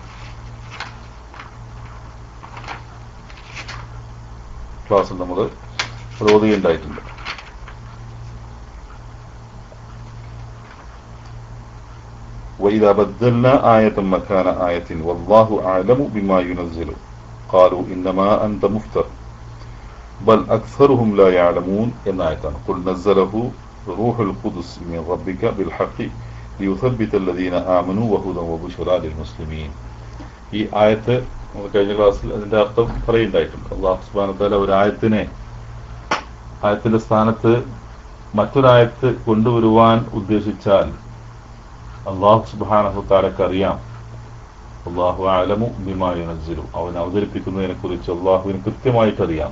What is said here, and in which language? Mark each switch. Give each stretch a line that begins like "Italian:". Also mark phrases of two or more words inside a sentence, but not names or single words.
Malayalam: ക്ലാസ്സിൽ നമ്മൾ ഓതുകയുണ്ടായിട്ടുണ്ട്.
Arabic: وَإِذَا بَدَّلْنَا آيَةً مَكَانَ آيَةٍ وَاللَّهُ أَعْلَمُ بِمَا يُنَزِّلُ قَالُوا إِنَّمَا أَنْتَ مُفْتَرٍ بَلْ أَكْثَرُهُمْ لَا يَعْلَمُونَ
Malayalam: എന്ന ആയത്താണ്.
Arabic: قُلْ نَزَّلَهُ روح القدس من ربك بالحق ليثبت الذين آمنوا وهدى وبشرى للمسلمين.
Malayalam: ഈ ആയത്ത് നമ്മൾ കഴിഞ്ഞ ക്ലാസ്സിൽ അതിന്റെ അർത്ഥം പറയുണ്ടായിട്ടുണ്ട്.
Arabic: الله سبحانه وتعالى
Malayalam: ഒരു ആയത്തിന്റെ സ്ഥാനത്ത് മറ്റൊരായത്ത് കൊണ്ടുവരുവാൻ ഉദ്ദേശിച്ചാൽ
Arabic: الله سبحانه وتعالى
Malayalam: അറിയാം.
Arabic: الله أعلم بما ينزل,
Malayalam: അവൻ അവതരിപ്പിക്കുന്നതിനെ കുറിച്ച് അല്ലാഹുവിന് കൃത്യമായിട്ട് അറിയാം.